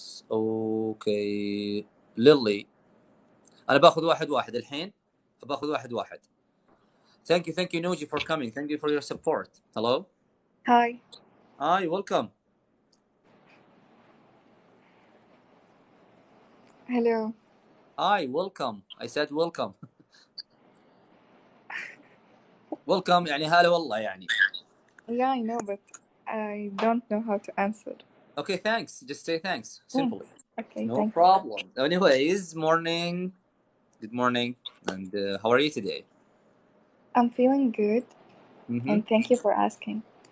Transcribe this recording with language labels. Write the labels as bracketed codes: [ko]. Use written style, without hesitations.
[ar] اوكي ليلي، انا باخذ واحد الحين، باخذ واحد. [en] Thank you Noji for coming. Thank you for your support. Hello. Hi, welcome. Hello. Hi, welcome. I said welcome. [ar] welcome يعني هلا والله يعني. [en] Yeah, I know, but I don't know how to answer. Okay, thanks. Just say thanks. Simply. Okay, no thanks. problem. Anyways, morning. Good morning. And how are you today? I'm feeling good. And thank you for asking.